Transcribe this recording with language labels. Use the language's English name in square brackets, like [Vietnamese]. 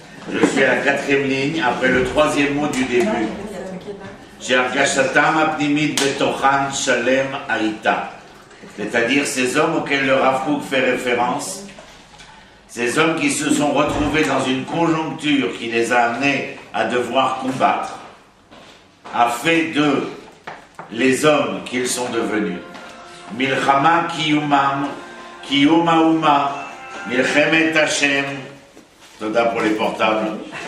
[French] Je suis à la 4e ligne, après le 3e mot du début. [Hebrew] שהרגשתם הפנימית בתוכם שלם הייתה. [French] C'est-à-dire ces hommes auxquels le Rav Kook fait référence, ces hommes qui se sont retrouvés dans une conjoncture qui les a amenés à devoir combattre, a fait d'eux les hommes qu'ils sont devenus. [Hebrew] Milchama kiyumam, kiyum hauma, milchemet Hashem, [French] toda pour les portables.